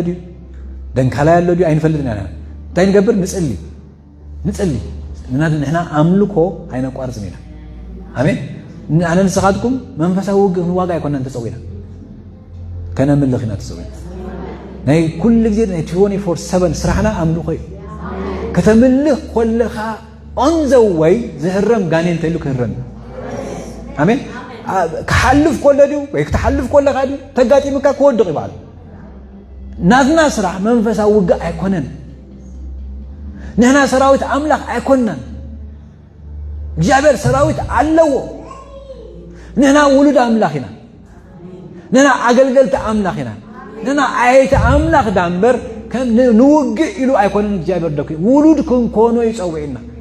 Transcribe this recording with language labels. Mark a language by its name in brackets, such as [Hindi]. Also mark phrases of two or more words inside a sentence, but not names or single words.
[Tigrinya] ድዩ ደንካላይ ኣሎ ድዩ ኣይንፈልጥና እንታይ ንገብር ንጽሊ ንሕና ኣምልኮ ኣይነቋርጽን ኢና ኣሜን ኣነ ንስኻትኩም መንፈሳዊ ውግእ ክንዋጋ ኣይኮነን ተጸዊና ከነምልኽ ኢና ተጸዊና ናይ ኩሉ ግዜ ናይ 24/7 ስራሕና ኣምልኮ እዩ ከተምልኽ ኮለኻ [English] on the way [Tigrinya] ዝህረም ጋኔን እንተኢሉ ክህረም ኣሜን ክሓልፍ ኮለ ድዩ ወይ ክትሓልፍ ኮለኻ ድዩ ተጋጢምካ ክወድቕ ይበሃል ናትና ስራሕ መንፈሳዊ ውግእ ኣይኮነን ንሕና ሰራዊት ኣምላኽ ኣይኮንናን እግዚአብሔር ሰራዊት ኣለዎ ንሕና ውሉድ ኣምላኽ ኢና ንሕና ኣገልገልቲ ኣምላኽ ኢና ንሕና ኣየይቲ ኣምላኽ ዳንበር ከም ንውግእ ኢሉ ኣይኮነን እግዚአብሔር ደኩ ውሉድ ክንኮኖ ይፀውዕና